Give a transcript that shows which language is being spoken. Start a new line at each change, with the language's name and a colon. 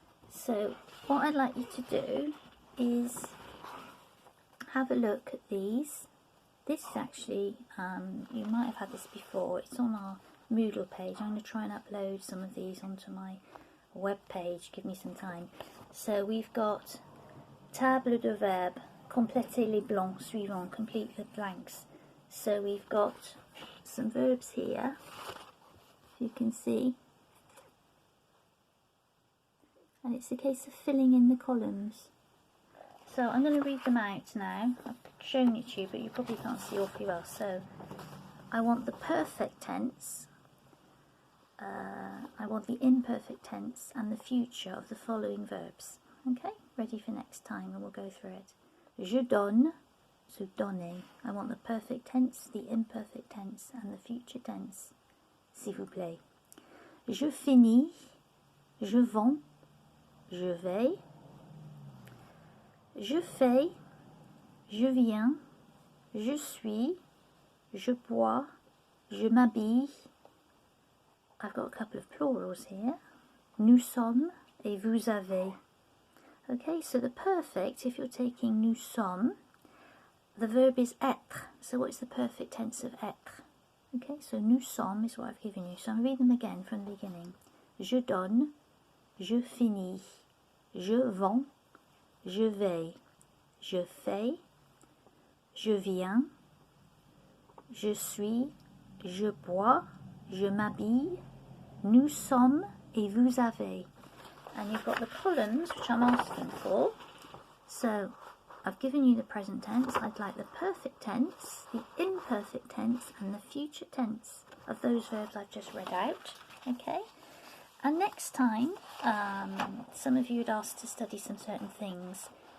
English: So what I'd like you to do is have a look at these. This is actually, you might have had this before, it's on our Moodle page. I'm going to try and upload some of these onto my web page, give me some time. So we've got
French: table de verbes, complétez les blancs suivants,
English: complete the blanks. So we've got some verbs here, if you can see, and it's a case of filling in the columns. So I'm going to read them out now. I've shown it to you, but you probably can't see awfully well. So I want the perfect tense, I want the imperfect tense and the future of the following verbs. Okay, ready for next time, and we'll go through it.
French: Je donne,
English: so donner. I want the perfect tense, the imperfect tense and the future tense,
French: s'il vous plaît. Je finis, je vends, je vais. Je fais, je viens, je suis, je bois, je m'habille.
English: I've got a couple of plurals here.
French: Nous sommes et vous avez.
English: Okay, so the perfect, if you're taking
French: nous sommes,
English: the verb is être. So what's the perfect tense of être? Okay, so
French: nous sommes
English: is what I've given you. So I'm reading them again from the beginning.
French: Je donne, je finis, je vends, je vais, je fais, je viens, je suis, je bois, je m'habille, nous sommes et vous avez.
English: And you've got the columns which I'm asking for. So I've given you the present tense. I'd like the perfect tense, the imperfect tense and the future tense of those verbs I've just read out. Okay? And next time, some of you had asked to study some certain things.